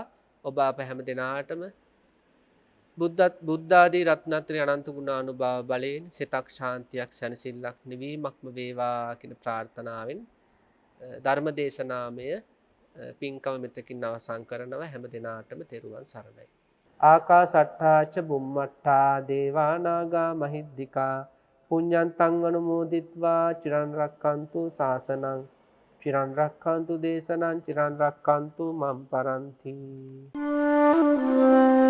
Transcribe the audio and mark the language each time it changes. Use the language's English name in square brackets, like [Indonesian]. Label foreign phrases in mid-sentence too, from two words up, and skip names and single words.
[Sinhala] ඔබ අප හැම දෙනාටම බුද්ධ ආදී රත්නත්‍රි අනන්ත ගුණානුභාව බලයෙන් සිතක් ශාන්තියක් සැනසෙල්ලක් නිවීමක්ම වේවා කියන ප්‍රාර්ථනාවෙන් ධර්ම දේශනාමය පින්කම මෙතකින් අවසන් කරනවා. හැම දිනාටම තෙරුවන් සරණයි. [Pali] ආකාසට්ඨා ච බුම්මට්ඨා දේවා නාග මහිද්దికා පුඤ්ඤන්තං අනුමෝදිත්වා චිරන් රක්칸තු ශාසනං චිරන් රක්칸තු දේශනං චිරන් රක්칸තු මම් පරන්ති.